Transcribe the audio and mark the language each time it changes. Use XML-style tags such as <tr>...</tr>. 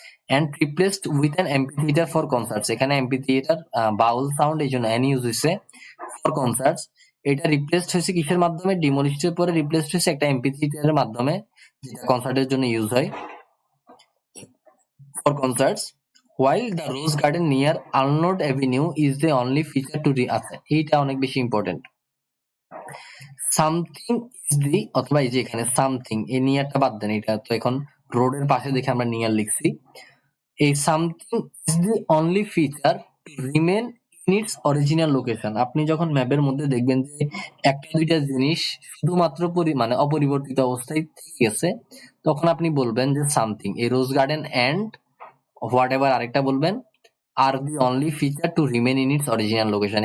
<en>and replaced with an amphitheatre for concerts,</en> <bn>এখানে MP theatre বাউল sound এই জন্য N use হয়েছে for concerts. এটা রিপ্লেসড হয়েছে কিসের মাধ্যমে? ডিমোলিশডের পরে রিপ্লেসড হয়েছে একটা এমপি থিয়েটারের মাধ্যমে, যেটা কনসার্টের জন্য ইউজ হয়</bn> <en>for concerts. While the rose garden near Arnold Avenue is the only feature to</en> <bn>আচ্ছা এইটা অনেক বেশি ইম্পর্টেন্ট। সামথিং ইজ দি, অথবা এই যে এখানে সামথিং, এই নিয়ারটা বাদ দেন, এটা তো এখন রোডের পাশে দেখে আমরা নিয়ার লিখছি।</bn> <en>এই something is the only feature to remain in its original location.</en> <bn>আপনি যখন ম্যাপের মধ্যে দেখবেন যে একটা দুইটা জিনিস শুধুমাত্র মানে অপরিবর্তিত অবস্থায় থেকে গেছে, তখন আপনি বলবেন যে সামথিং, এই রোজ গার্ডেন অ্যান্ড হোয়াট এভার আরেকটা বলবেন,</bn> <en>আর the only feature to remain in its original location.</en>